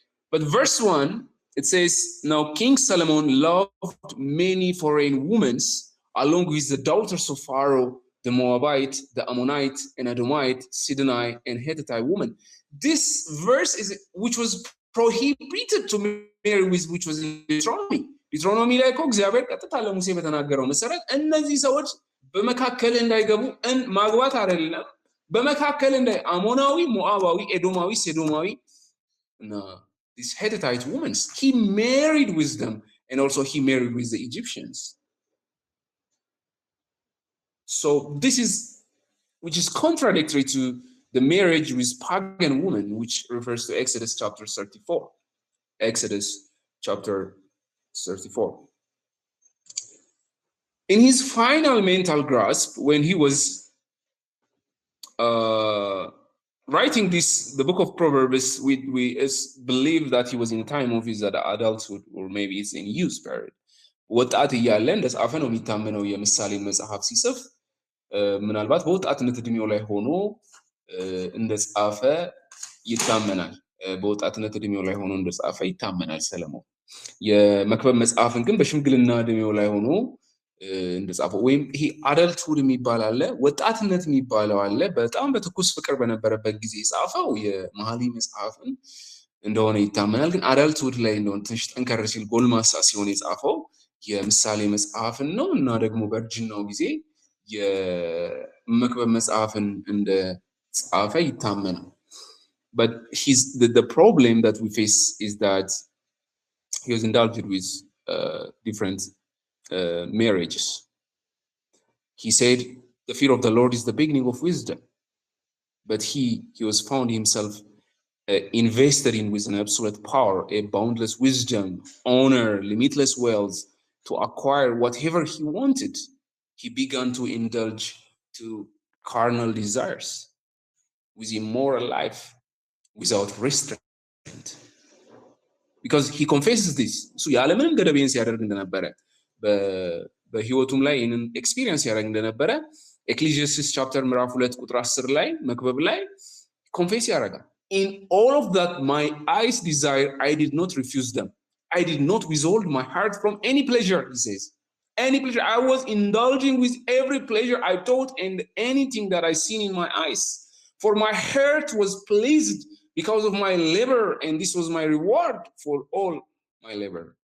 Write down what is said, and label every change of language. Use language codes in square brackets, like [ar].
[en] But verse 1, it says, now King Solomon loved many foreign women along with the daughters of Pharaoh, the Moabite, the Ammonite, and Edomite, Sidonite, and Hittite woman. This verse is which was prohibited to marry with, which was in Deuteronomy. [am] Deuteronomy ላይ እኮ እግዚአብሔር ቀጥታ ለሙሴ በተናገረው መሰረት እነዚህ ሰዎች በመካከል እንዳይገቡ ማግባት አይደለም በመካከል እንዳይ አሞናዊ፣ ሞዓባዊ፣ ኤዶማዊ፣ ሴዶማዊ [en] these Hittite women, he married with them, and also he married with the Egyptians. So this is, which is contradictory to the marriage with pagan women, which refers to Exodus chapter 34. Exodus chapter 34. In his final mental grasp, when he was writing the book of Proverbs, we believe that he was in time of his adulthood, or maybe it's in youth period. [am] ወጣት እያለ እንደጻፈ ነው የሚታመነው የምሳሌ መጽሐፍ ሲጽፍ ምናልባት በወጣትነት እድሜው ላይ ሆኖ እንደጻፈ ይታመናል። በወጣትነት እድሜው ላይ ሆኖ እንደጻፈ ይታመናል ሰለሞን። የመክብብ መጽሐፍን ግን በሽምግልና እድሜው ላይ ሆኖ እንደጻፈው ወይም ይሄ አደልትሁድ የሚባል አለ፣ ወጣትነት የሚባለው አለ። በጣም በትኩስ ፍቅር በነበረበት ጊዜ የጻፈው የመኃልየ መጽሐፍን እንደሆነ ይታመናል። ግን አደልትሁድ ላይ እንደሆነ ትንሽ ጠንከር ሲል ጎልማሳ ሲሆን የጻፈው የምሳሌ መጽሐፍን ነው እና ደግሞ በእርጅናው ጊዜ የመክብብ መጽሐፍን እንደጻፈ ይታመናል። [en] But the problem that we face is that he was indulged with different marriages. He said the fear of the Lord is the beginning of wisdom, but he was found himself invested in with an absolute power, a boundless wisdom, honor, limitless wealth to acquire whatever he wanted. He began to indulge to carnal desires with immoral life without restraint, because he confesses this. [am] So ያለምንም ገደብን ሲያደርግ እንደነበረ በህይወቱም ላይ ይህንን ኤክስፒሪየንስ ያደርግ እንደነበረ ኤክሌሲያስቲስ ቻፕተር ምዕራፍ 2 ቁጥር 10 ላይ መክብብ ላይ ኮንፌስ ያደርጋል። [en] In all of that my eyes desire, I did not refuse them. I did not withhold my heart from any pleasure, he says. Any pleasure. I was indulging with every pleasure I thought and anything that I seen in my eyes. For my heart was pleased because of my labor, and this was my reward for all my labor.